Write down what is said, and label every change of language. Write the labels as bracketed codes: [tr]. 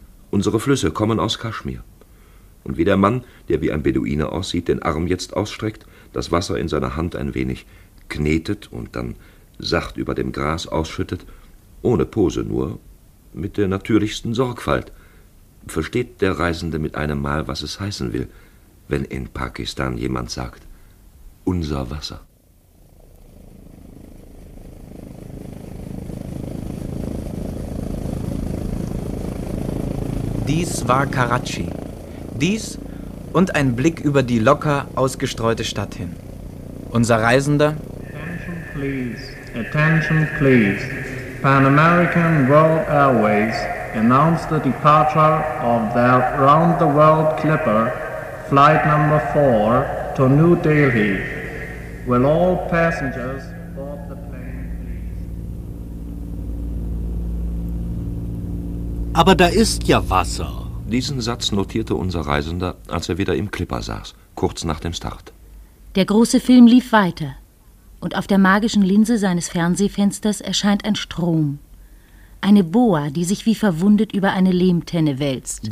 [de] Unsere Flüsse kommen aus Kaschmir. Und wie der Mann, der wie ein Beduine aussieht, den Arm jetzt ausstreckt, das Wasser in seiner Hand ein wenig knetet und dann sacht über dem Gras ausschüttet, ohne Pose, nur mit der natürlichsten Sorgfalt, versteht der Reisende mit einem Mal, was es heißen will, wenn in Pakistan jemand sagt, unser Wasser. Dies war Karachi. Dies und ein Blick über die locker ausgestreute Stadt hin. Unser Reisender. [en] Attention please, attention please. Pan American World Airways announced the departure of their round the world clipper, flight number 4, to New Delhi. Will all passengers board the plane, please? [de] Aber da ist ja Wasser. Diesen Satz notierte unser Reisender, als er wieder im Clipper saß, kurz nach dem Start. Der große Film lief weiter. Und auf der magischen Linse seines Fernsehfensters erscheint ein Strom. Eine Boa, die sich wie verwundet über eine Lehmtenne wälzt.